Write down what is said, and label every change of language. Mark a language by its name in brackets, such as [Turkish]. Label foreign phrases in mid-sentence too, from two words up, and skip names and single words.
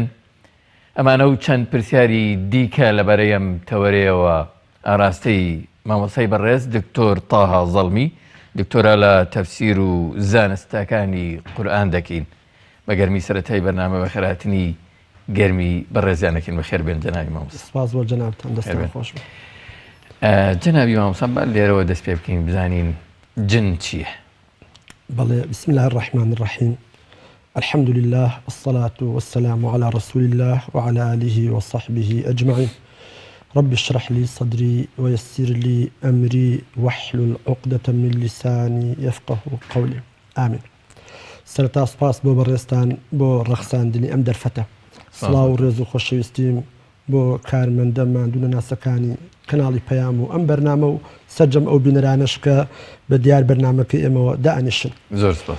[Central Kurdish] ئەمانە و چەند پرسیاری دیکە لەبەرەیەم تەوەرەیەوە ئاراستەی مامۆسای بەڕێز دکتۆر تاها زەڵمی دکتۆرە لە تەفسیر و زانستەکانی قورئان دەکەین. بە گەرمی سەرەتای بەرنامە بەخێرهاتنی گەرمی بەڕێزیانەکەین بەخێر بێن جەنابی مامۆستا. سپاس بۆ جەنابتان، دەستان خۆش بێت. جەنابی مامۆستا با لێرەوە دەست پێ بکەین بزانین جن چییە؟ [Arabic] بەڵێ بسم الله الرحمن الرحیم. الحمد لله والصلاة والسلام على رسول الله وعلى آله وصحبه أجمعين. رب اشرح لي صدري ويسر لي أمري واحلل عقدة من لساني يفقه قولي. [Central Kurdish] آمين. سرتا سپاس بۆ بەڕێستان بۆ ڕەخساندنی ئەم دەرفەتە. سڵاو و ڕێز و خۆشەویستیم بۆ کارمەندەمان دوونە ناسەکانی کەناڵی پەیام و ئەم بەرنامە و سەرجەم ئەو بینەرانەش کە بە دیار بەرنامەکەی ئێمەوە دائنیشن. زۆر سپاس.